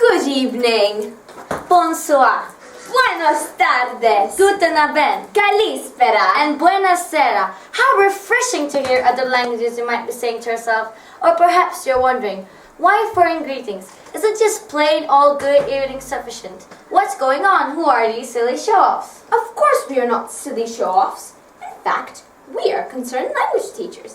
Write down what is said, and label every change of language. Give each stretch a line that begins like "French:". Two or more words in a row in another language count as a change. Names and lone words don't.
English: evening.
French: Bonsoir.
Spanish: Buenos tardes.
German: Guten Abend.
Greek: Kalispera.
English: And buonasera. How refreshing to hear other languages, you might be saying to yourself. Or perhaps you're wondering, why foreign greetings? Isn't just plain old good evening sufficient? What's going on? Who are these silly show-offs? Of course we are not silly show-offs. In fact, we are concerned language teachers.